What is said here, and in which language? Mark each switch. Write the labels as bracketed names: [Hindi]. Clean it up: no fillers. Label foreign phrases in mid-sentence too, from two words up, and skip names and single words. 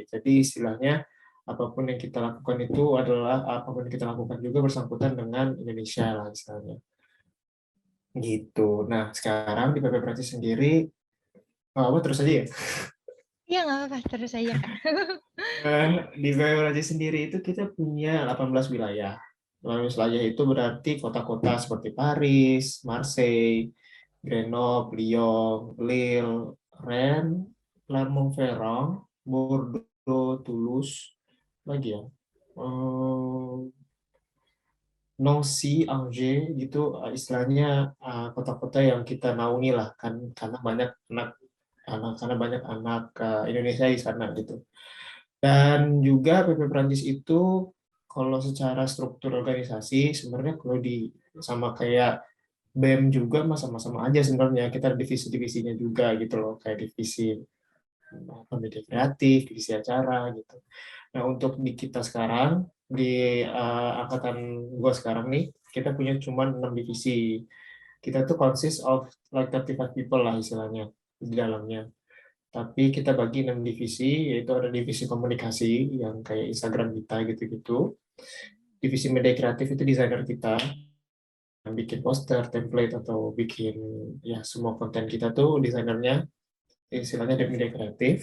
[Indonesian] Jadi istilahnya apapun yang kita lakukan itu adalah apapun yang kita lakukan juga bersangkutan dengan Indonesia lah istilahnya. Gitu. Nah, sekarang di PP Prancis sendiri, apa terus aja ya? Iya, nggak apa-apa, terus aja, Kak. Di PP Prancis sendiri itu kita punya 18 wilayah. 18 wilayah itu berarti kota-kota seperti Paris, Marseille, Grenoble, Lyon, Lille, Rennes, Clermont-Ferrand, Bordeaux, Toulouse, lagi ya. Nancy, Angers gitu, istilahnya kota-kota yang kita naungi lah kan, karena banyak anak Indonesia di sana gitu. Dan juga PP Prancis itu kalau secara struktur organisasi sebenarnya kalau di sama kayak BEM juga sama-sama aja sebenarnya, kita ada divisi-divisinya juga gitu loh, kayak divisi media kreatif, divisi acara gitu. Nah, untuk di kita sekarang, di angkatan gua sekarang nih, kita punya cuma 6 divisi. Kita tuh [English] consist of like 35 people [Indonesian] lah istilahnya di dalamnya. Tapi kita bagi 6 divisi, yaitu ada divisi komunikasi yang kayak Instagram kita gitu-gitu. Divisi media kreatif itu desainer kita, yang bikin poster, template, atau bikin ya semua konten kita tuh desainernya, istilahnya dari media kreatif.